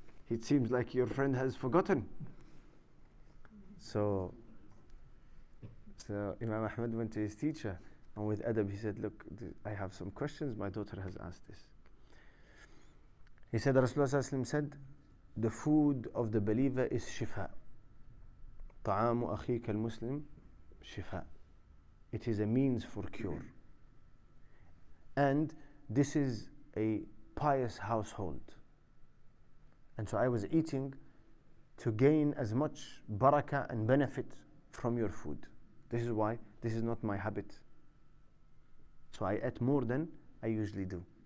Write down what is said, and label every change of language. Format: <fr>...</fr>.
<en>It seems like your friend has forgotten. So Imam Ahmed went to his teacher and with adab he said, look, I have some questions, my daughter has asked this. He said, Rasulullah said, the food of the believer is shifa.</en> <ar>طعام أخيك المسلم shifa.</ar> <en>It is a means for cure. And this is a pious household. And so I was eating to gain as much barakah and benefit from your food. This is why this is not my habit. So I ate more than I usually do.</en>